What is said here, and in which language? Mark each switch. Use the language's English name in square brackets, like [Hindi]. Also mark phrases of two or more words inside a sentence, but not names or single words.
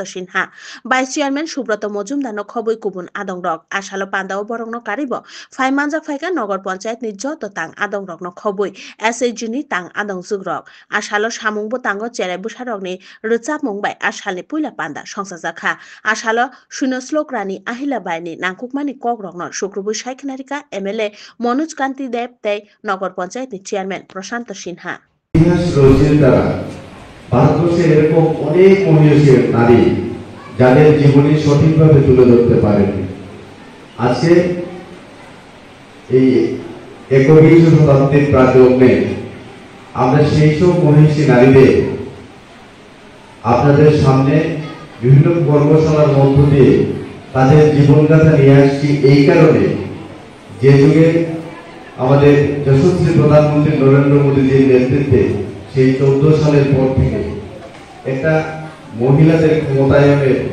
[Kok Borok] Sinha [English] Vice Chairman [Kok Borok] Subroto Mojumdar no khoboi kubun adong rok Asalo Pandao borongno karibo Fai Manja Faika Nagar Panchayat ni joto tang adong rok no khoboi SAG ni tang adong jugrok Asalo samung bo tango cherai busarok ni rechap mungbai asali puila panda songsajaka Asalo Shuniya Slok Rani Ahila bai ni nangkukmani kogrok no Shukrubui Saikhnarika MLA Manoj Kanti Deb tei [Bangla] নগর পঞ্চায়েতের চেয়ারম্যান প্রশান্ত সিনহা ইতিহাস রচনার দ্বারা ভারতবর্ষে এরকম অনেক মহিয়সী নারী যাদের জীবনী সঠিকভাবে তুলে ধরতে পারেন আজকে এই 21 শতাব্দীর প্রারম্ভে আমরা সেই সব মহিয়সী নারীদের আপনাদের সামনে বিভিন্ন কর্মশালার মধ্য দিয়ে তাদের জীবনগাথা নিয়ে আসছি এই কারণে যে যুগে আমাদের যশস্বী প্রধানমন্ত্রী নরেন্দ্র মোদীজির নেতৃত্বে সেই 14 সালের পর থেকে একটা মহিলাদের ক্ষমতায়নের